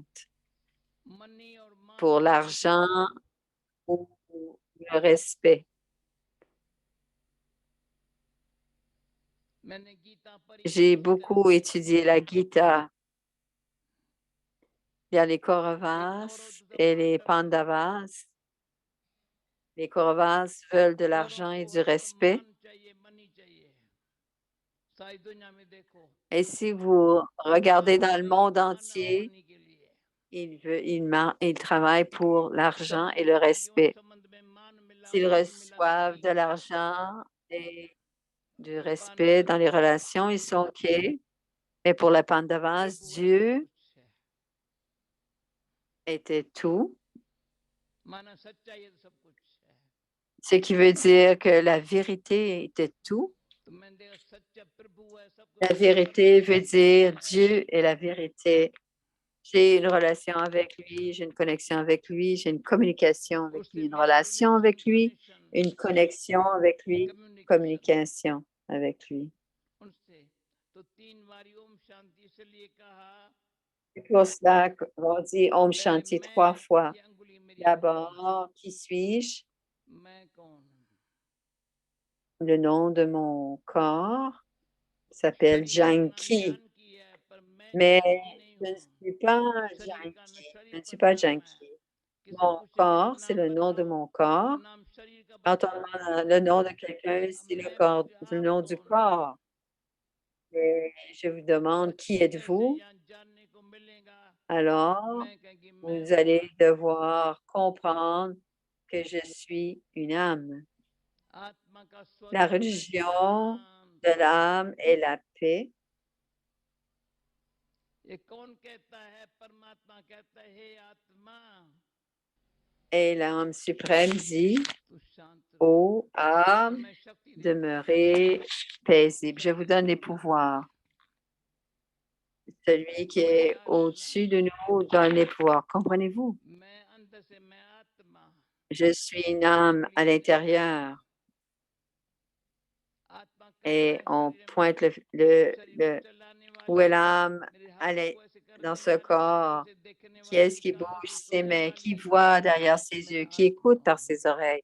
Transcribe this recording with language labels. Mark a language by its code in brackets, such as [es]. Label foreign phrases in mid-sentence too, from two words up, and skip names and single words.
[hi] मनी और मान [fr] pour [hi] का [fr] l'argent [hi] पीछा [fr] ou le respect. [hi] मैंने गीता पढ़ी [fr] J'ai [hi] उस तरह [fr] beaucoup [hi] से [fr] étudié la Gita. Il y a les [hi] एक कौरव [fr] Kauravas [hi] तथा [fr] et les [hi] पांडव थे [fr] Pandavas. Les Kauravas veulent de [hi] कौरव [fr] l'argent [hi] को [fr] et du [hi] सिर्फ [fr] respect. [hi] मान चाहिए मनी चाहिए सारी दुनिया में देखो [fr] Et si vous [hi] वो [fr] regardez [hi] काम [fr] dans le [hi] करते हैं [fr] monde [hi] मान और [fr] entier, [hi] मनी के लिए [fr] ils travaillent pour l'argent et [hi] संबंध [fr] le [hi] में जीवन [fr] respect. [hi] संबंध में मान मिला [fr] S'ils [hi] मनी मिला सब [fr] reçoivent de [hi] ठीक है [fr] l'argent et du [hi] दुकान [fr] respect [hi] सब [fr] dans les [hi] कुछ है [fr] relations, ils sont OK. Mais pour les Pandavas, [hi] प्रभु है सब [fr] Dieu [hi] कुछ है [fr] était tout, [hi] माना सच्चाई है तो सब कुछ है [fr] ce qui veut dire que la vérité était tout. [hi] तो मैंने देखा सच्चा प्रभु है सब कुछ [fr] La [hi] ठीक [fr] vérité [hi] करता [fr] veut [hi] है [fr] dire Dieu est la vérité. J'ai une relation avec lui, j'ai une connexion avec lui, j'ai une communication avec [hi] उससे [fr] lui, une [hi] मेरा [fr] relation [hi] रिलेशन [fr] avec lui, [hi] कनेक्शन [fr] une connexion avec lui, [hi] कम्युनिकेशन [fr] communication avec lui. [hi] उनसे तो 3 बार ओम शांति इसलिए कहा [fr] C'est pour cela qu'on dit Om [hi] पहले [fr] Shanti [hi] मैं [fr] 3 fois. [hi] ये अंगुली मेरी अंगुली [fr] D'abord, qui suis-je? [hi] मैं कौन [fr] Le nom de mon corps s'appelle [hi] शरीर का नाम [fr] Janki. [hi] जानकी है पर मैं [fr] Mais [hi] जानकी नहीं [fr] je ne [hi] हूँ [fr] suis pas [hi] शरीर का [fr] Janki. [hi] शरीर [fr] Je ne suis [hi] पर [fr] pas [hi] नाम है [fr] Janki. [hi] किसी [fr] Mon [hi] पूछे मेरा [fr] corps, c'est [hi] नाम [fr] le nom de [hi] बताओ [fr] mon [hi] तो [fr] corps. [hi] नाम शरीर का [fr] Quand on [hi] बताया [fr] demande le nom de quelqu'un, [hi] अब [fr] c'est [hi] मैं पूछा [fr] le [hi] आप [fr] nom du [hi] कौन हो [fr] corps. Et je vous demande, qui [hi] अच्छी तरह से [fr] êtes-vous? [hi] यहाँ जानने को मिलेगा [fr] Alors, [hi] मैं कहेंगी मैं [fr] vous allez [hi] कौन [fr] devoir comprendre que je suis une âme. [hi] आत्मा का [fr] La [hi] स्वरूप है [fr] religion [hi] शांत [fr] de l'âme est la paix. [hi] ये कौन कहता है परमात्मा कहता है हे आत्मा [fr] Et l'âme suprême dit, [hi] तू शांत रहो [fr] ô [hi] तो [fr] âme, [hi] मैं शक्ति देता हूँ [fr] demeurez paisible. Je vous donne les pouvoirs. Celui qui est au-dessus de nous donne les pouvoirs. Comprenez-vous? [hi] मैं अंदर से मैं आत्मा [fr] Je suis une âme à l'intérieur. et on pointe où est l'âme dans ce corps. Qui est-ce qui bouge ses mains? Qui voit derrière ses yeux? Qui écoute par ses oreilles?